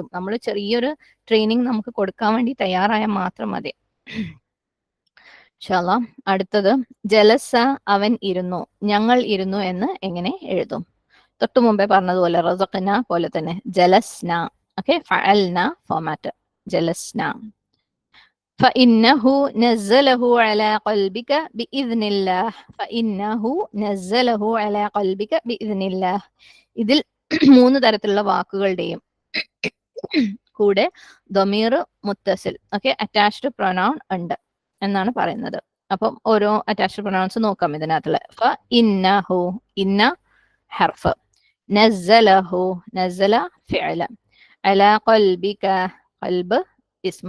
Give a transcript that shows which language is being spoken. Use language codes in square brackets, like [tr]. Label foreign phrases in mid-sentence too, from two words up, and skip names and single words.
[ml] നമ്മൾ ചെറിയൊരു ട്രെയിനിങ് നമുക്ക് കൊടുക്കാൻ വേണ്ടി തയ്യാറായാൽ മാത്രം മതി. [ar] إن شاء الله. [ml] അടുത്തത് ജലസ, അവൻ ഇരുന്നു, ഞങ്ങൾ ഇരുന്നു എന്ന് എങ്ങനെ എഴുതും? തൊട്ടു മുമ്പേ പറഞ്ഞതുപോലെ റസഖ്ന പോലെ തന്നെ ജലസ്ന. ഓക്കെ. ഫഅൽന ഫോമാറ്റ് ജലസ്ന. [ar] فإنه نزله على قلبك بإذن الله. فإنه نزله على قلبك بإذن الله. [ml] ഇതിൽ 3 തരത്തിലുള്ള വാക്കുകളുടെയും കൂടെ [ar] ضمير متصل, [ml] ഓക്കെ, [en] attached pronoun [ml] ഉണ്ട് എന്നാണ് പറയുന്നത്. അപ്പം ഓരോ [en] attached pronouns [ml] നോക്കാം ഇതിനകത്തുള്ള. [ar] فإنه, إن حرف, [ml] നസ്സലഹു, [ar] نزل فعل, على قلبك, قلب اسم.